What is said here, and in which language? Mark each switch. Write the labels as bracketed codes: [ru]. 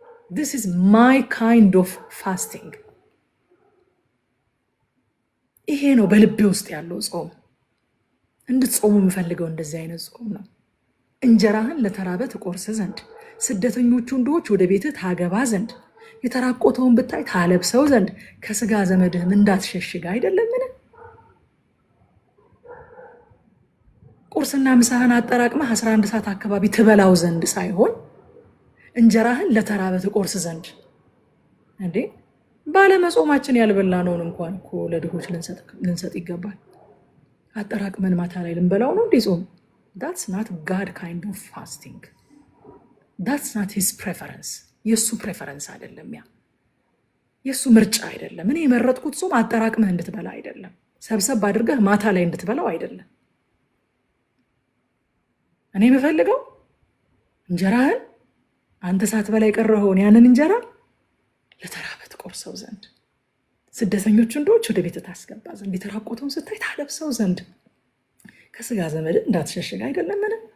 [en] This is my kind of fasting. [am] ይሄ ነው በልቤ ውስጥ ያለው ጾም። እንድትጾሙ የምፈልገው እንደዚህ አይነት ጾም ነው። እንጀራህን ለተራበ ትቆርስ ዘንድ፣ ስደተኞቹን ድሆች ወደ ቤትህ ታገባ ዘንድ፣ የተራቆተውን ብታይ ታለብሰው ዘንድ፣ ከስጋ ዘመድህም እንዳትሸሽግ አይደለምን? ቁርስና ምሳህን አጠራቅመህ 11 ሰዓት አካባቢ ትበላው ዘንድ ሳይሆን እንጀራህን ለተራበ ትቆርስ ዘንድ። እንዴ ባለመጾማችን ያልበላነውን እንኳን እኮ ለድሆች ልንሰጥ ይገባል። አጠራቅመን ማታ ላይ ልንበላው ነው እንዴ ጾም? [en] that's not God kind of fasting. that's not his preference. [am] የሱ ፕሬፈረንስ አይደለም። ያ የሱ ምርጫ አይደለም። እኔ የመረጥኩት ጾም አጠራቅመህ እንድትበላ አይደለም፣ ሰብሰብ አድርገህ ማታ ላይ እንድትበላው አይደለም። እኔ የምፈልገው እንጀራህን አንተ ሳትበላ የቀረኸውን ያንን እንጀራ ለተራበ ትቆርሰው ዘንድ፣ ስደተኞቹን ድሆች ወደ ቤት ታስገባ ዘንድ፣ የተራቆተውን ስታይ ታለብሰው ዘንድ፣ ከስጋ ዘመድ እንዳትሸሽግ አይደለምን?